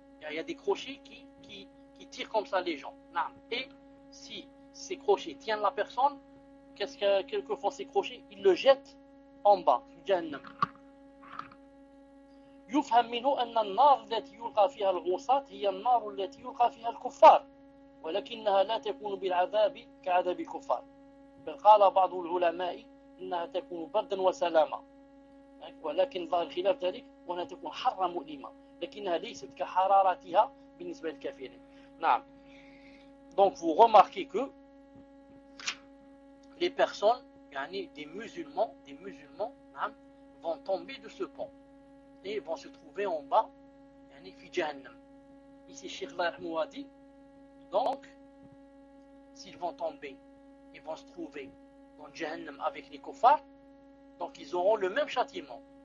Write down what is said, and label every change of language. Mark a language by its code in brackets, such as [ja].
[fr] Il y a des crochets qui tirent comme ça les gens. Et si ces crochets tiennent la personne, qu'est-ce que quelquefois ces crochets, ils le jettent en bas. [ar] يفهم منه أن النار التي يلقى فيها الغوصاة هي النار التي يلقى فيها الكفار ولكنها لا تكون بالعذاب كعذاب الكفار بل قال بعض العلماء إنها تكون بردا وسلاما ولكن ظاهر خلاف ذلك وأنها تكون حارة مؤلمة لكنها ليست كحرارتها بالنسبة للكافرين. نعم. [fr] Donc vous remarquez que les personnes, des musulmans, نعم, vont tomber de ce pont. Et vont se trouver en bas, [ar] fi jahannam. [fr] Ici, Cheikh Rahmou a dit, donc, s'ils vont tomber, ils vont se trouver dans jahannam avec les kofars, donc ils auront le même châtiment.